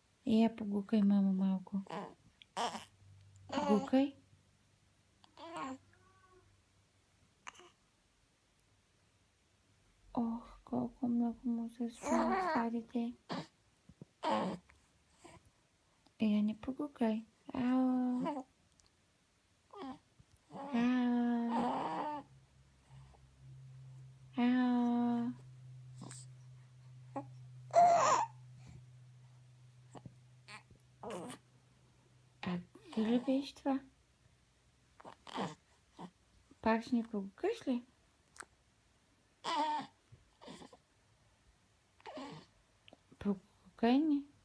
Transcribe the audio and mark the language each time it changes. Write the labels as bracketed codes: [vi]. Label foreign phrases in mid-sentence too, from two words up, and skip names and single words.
[bg] Я погукай мама малко. Гукай. Ох, колко много му се смеят това дете. Я не погукай. Ау. Ау. Ау. А ти ли беше това? Пак ще ни погукаш ли? Погукай ни.